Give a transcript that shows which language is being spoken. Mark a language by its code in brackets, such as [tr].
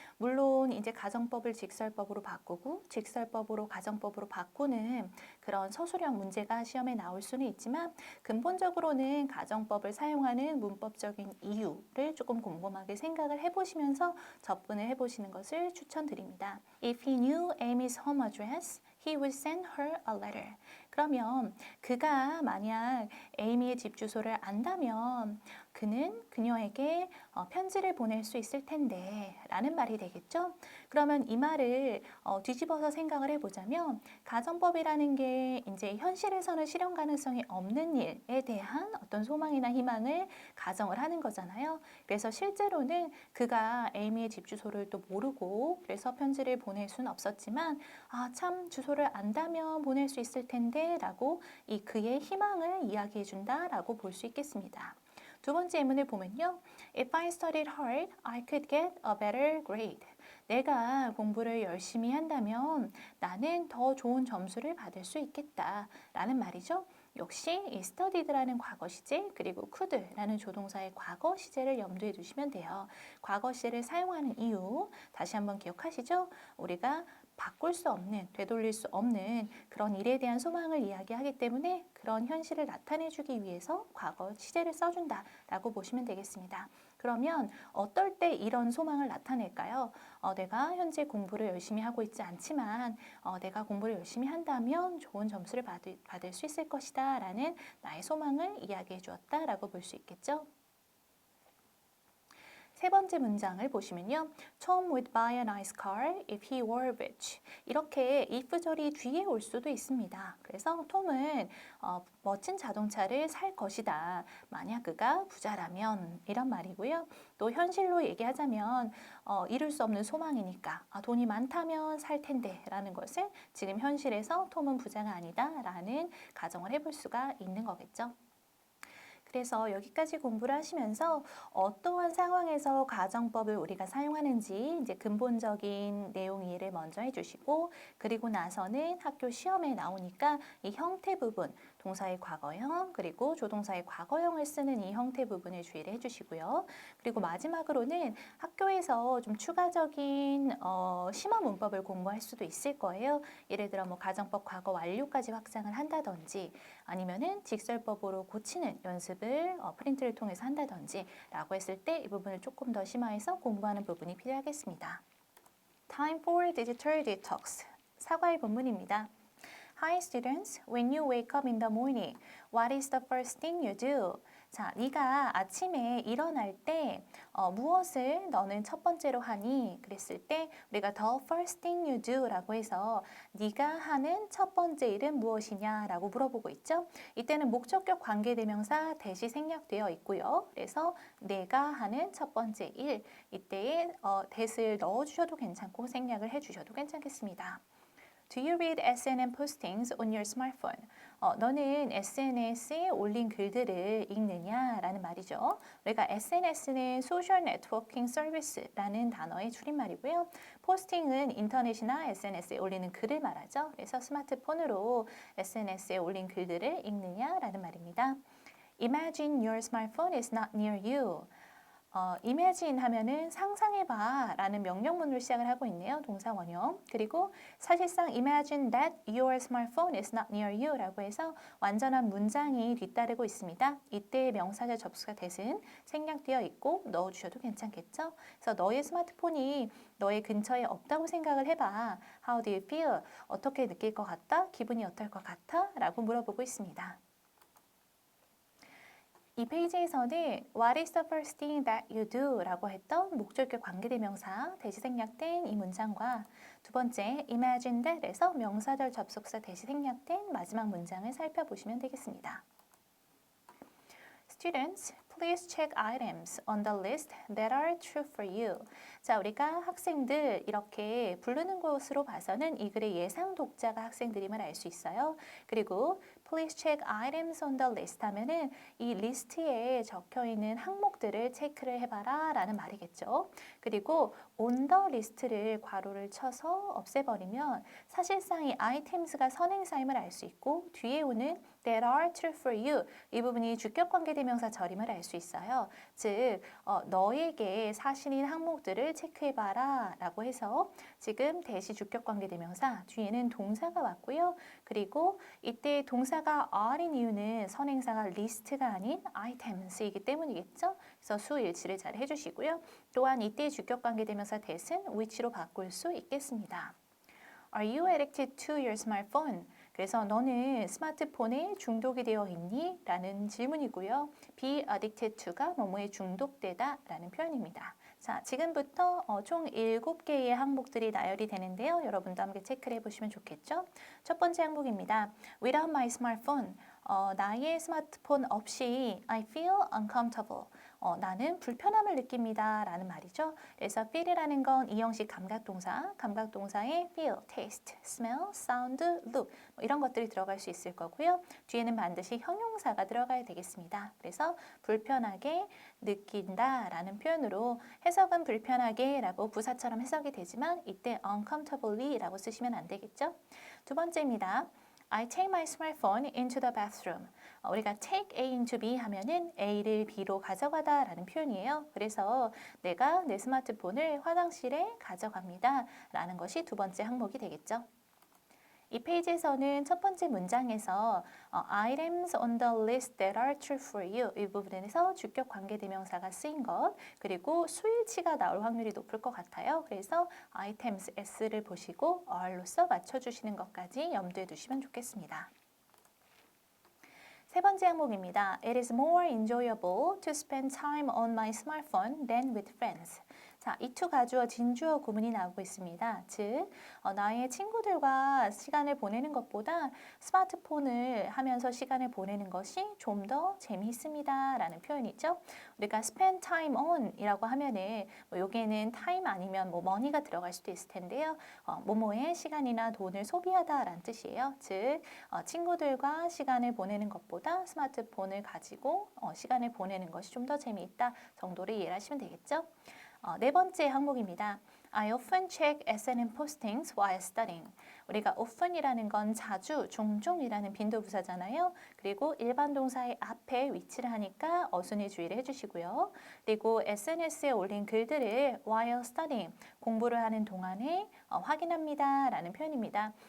[ko] 물론 이제 가정법을 직설법으로 바꾸고 직설법으로 가정법으로 바꾸는 그런 서술형 문제가 시험에 나올 수는 있지만 근본적으로는 가정법을 사용하는 문법적인 이유를 조금 곰곰하게 생각을 해보시면서 접근을 해보시는 것을 추천드립니다. [en] If he knew Amy's home address, he would send her a letter. [ko] 그러면 그가 만약 에이미의 집 주소를 안다면 그는 그녀에게 편지를 보낼 수 있을 텐데 라는 말이 되겠죠. 그러면 이 말을 뒤집어서 생각을 해보자면 가정법이라는 게 이제 현실에서는 실현 가능성이 없는 일에 대한 어떤 소망이나 희망을 가정을 하는 거잖아요. 그래서 실제로는 그가 에이미의 집 주소를 또 모르고 그래서 편지를 보낼 수는 없었지만 참 주소를 안다면 보낼 수 있을 텐데 라고 이 그의 희망을 이야기해 준다라고 볼 수 있겠습니다. 두 번째 예문을 보면요. [en] If I studied hard, I could get a better grade. [ko] 내가 공부를 열심히 한다면 나는 더 좋은 점수를 받을 수 있겠다 라는 말이죠. 역시 이 studied라는 과거 시제 그리고 could라는 조동사의 과거 시제를 염두에 두시면 돼요. 과거 시제를 사용하는 이유 다시 한번 기억하시죠? 우리가 바꿀 수 없는, 되돌릴 수 없는 그런 일에 대한 소망을 이야기하기 때문에 그런 현실을 나타내주기 위해서 과거 시제를 써준다라고 보시면 되겠습니다. 그러면 어떨 때 이런 소망을 나타낼까요? 내가 현재 공부를 열심히 하고 있지 않지만 내가 공부를 열심히 한다면 좋은 점수를 받을 수 있을 것이다 라는 나의 소망을 이야기해 주었다라고 볼 수 있겠죠. 세 번째 문장을 보시면요. [en] Tom would buy a nice car if he were rich. [ko] 이렇게 if절이 뒤에 올 수도 있습니다. 그래서 톰은 멋진 자동차를 살 것이다. 만약 그가 부자라면 이런 말이고요. 또 현실로 얘기하자면 이룰 수 없는 소망이니까 돈이 많다면 살 텐데 라는 것을 지금 현실에서 톰은 부자가 아니다 라는 가정을 해볼 수가 있는 거겠죠. 그래서 여기까지 공부를 하시면서 어떠한 상황에서 가정법을 우리가 사용하는지 이제 근본적인 내용 이해를 먼저 해주시고 그리고 나서는 학교 시험에 나오니까 이 형태 부분 동사의 과거형 그리고 조동사의 과거형을 쓰는 이 형태 부분을 주의를 해주시고요. 그리고 마지막으로는 학교에서 좀 추가적인 심화 문법을 공부할 수도 있을 거예요. 예를 들어 뭐 가정법 과거 완료까지 확장을 한다든지 아니면은 직설법으로 고치는 연습을 프린트를 통해서 한다든지 라고 했을 때 이 부분을 조금 더 심화해서 공부하는 부분이 필요하겠습니다. [en] Time for Digital Detox. [ko] 사과의 본문입니다. [en] Hi students, when you wake up in the morning, what is the first thing you do? [ko] 자, 네가 아침에 일어날 때 무엇을 너는 첫 번째로 하니? 그랬을 때 우리가 [en] the first thing you do [ko] 라고 해서 네가 하는 첫 번째 일은 무엇이냐 라고 물어보고 있죠. 이때는 목적격 관계대명사 대시 생략되어 있고요. 그래서 내가 하는 첫 번째 일 이때에 that을 넣어주셔도 괜찮고 생략을 해주셔도 괜찮겠습니다. [en] Do you read SNM postings on your smartphone? [ko] 너는 SNS에 올린 글들을 읽느냐? 라는 말이죠. 우리가 SNS는 Social Networking Service라는 단어의 줄임말이고요. 포스팅은 인터넷이나 SNS에 올리는 글을 말하죠. 그래서 스마트폰으로 SNS에 올린 글들을 읽느냐? 라는 말입니다. [en] Imagine your smartphone is not near you. [ko] imagine 하면은 상상해봐 라는 명령문으로 시작을 하고 있네요. 동사 원형. 그리고 사실상 [en] imagine that your smartphone is not near you [ko] 라고 해서 완전한 문장이 뒤따르고 있습니다. 이때 명사절 접수가 that은 생략되어 있고 넣어주셔도 괜찮겠죠? 그래서 너의 스마트폰이 너의 근처에 없다고 생각을 해봐. [en] How do you feel? [ko] 어떻게 느낄 것 같다? 기분이 어떨 것 같아? 라고 물어보고 있습니다. 이 페이지에서는 [en] What is the first thing that you do? [ko] 라고 했던 목적격 관계대명사 대시 생략된 이 문장과 두 번째 Imagine that에서 명사절 접속사 대시 생략된 마지막 문장을 살펴보시면 되겠습니다. [en] Students, please check items on the list that are true for you. [ko] 자, 우리가 학생들 이렇게 부르는 것으로 봐서는 이 글의 예상 독자가 학생들임을 알 수 있어요. 그리고 [en] please check items on the list [ko] 하면은 이 리스트에 적혀 있는 항목들을 체크를 해봐라 라는 말이겠죠. 그리고 [en] on the list [ko] 를 괄호를 쳐서 없애버리면 사실상 이 items가 선행사임을 알 수 있고 뒤에 오는 [en] that are true for you [ko] 이 부분이 주격관계대명사 절임을 알 수 있어요. 즉 너에게 사실인 항목들을 체크해봐라 라고 해서 지금 대시 주격관계대명사 뒤에는 동사가 왔고요. 그리고 이때 동사가 are인 이유는 선행사가 list가 아닌 items이기 때문이겠죠. 그래서 수일치를 잘 해주시고요. 또한 이때 주격관계대명사 that은 which로 바꿀 수 있겠습니다. [en] Are you addicted to your smartphone? [ko] 그래서 너는 스마트폰에 중독이 되어 있니? 라는 질문이고요. [en] be addicted to [ko] 가 뭐뭐에 중독되다 라는 표현입니다. 자, 지금부터 총 7개의 항목들이 나열이 되는데요. 여러분도 함께 체크를 해보시면 좋겠죠? 첫 번째 항목입니다. [en] Without my smartphone, [ko] 나의 스마트폰 없이 [en] I feel uncomfortable. [ko] 나는 불편함을 느낍니다. 라는 말이죠. 그래서 feel이라는 건 이형식 감각동사, 감각동사에 feel, taste, smell, sound, look 이런 것들이 들어갈 수 있을 거고요. 뒤에는 반드시 형용사가 들어가야 되겠습니다. 그래서 불편하게 느낀다 라는 표현으로 해석은 불편하게 라고 부사처럼 해석이 되지만 이때 uncomfortably 라고 쓰시면 안 되겠죠. 두 번째입니다. [en] I take my smartphone into the bathroom. [ko] 우리가 [en] take A into B [ko] 하면은 A를 B로 가져가다 라는 표현이에요. 그래서 내가 내 스마트폰을 화장실에 가져갑니다 라는 것이 두 번째 항목이 되겠죠. 이 페이지에서는 첫 번째 문장에서 [en] items on the list that are true for you [ko] 이 부분에서 주격 관계대명사가 쓰인 것 그리고 수일치가 나올 확률이 높을 것 같아요. 그래서 items s를 보시고 are로서 맞춰주시는 것까지 염두에 두시면 좋겠습니다. 세 번째 항목입니다. [en] It is more enjoyable to spend time on my smartphone than with friends. [ko] 자, 이 to 가주어, 진주어 구문이 나오고 있습니다. 즉, 나의 친구들과 시간을 보내는 것보다 스마트폰을 하면서 시간을 보내는 것이 좀 더 재미있습니다. 라는 표현이죠. 우리가 [en] spend time on [ko] 이라고 하면은 여기에는 time 아니면 money가 들어갈 수도 있을 텐데요. 뭐뭐에 시간이나 돈을 소비하다 라는 뜻이에요. 즉, 친구들과 시간을 보내는 것보다 스마트폰을 가지고 시간을 보내는 것이 좀 더 재미있다 정도를 이해를 하시면 되겠죠. 네 번째 항목입니다. [en] I often check SNM postings while studying. [ko] 우리가 often이라는 건 자주, 종종이라는 빈도부사잖아요. 그리고 일반 동사의 앞에 위치를 하니까 어순의 주의를 해주시고요. 그리고 SNS에 올린 글들을 [en] while studying, [ko] 공부를 하는 동안에 확인합니다. 라는 표현입니다.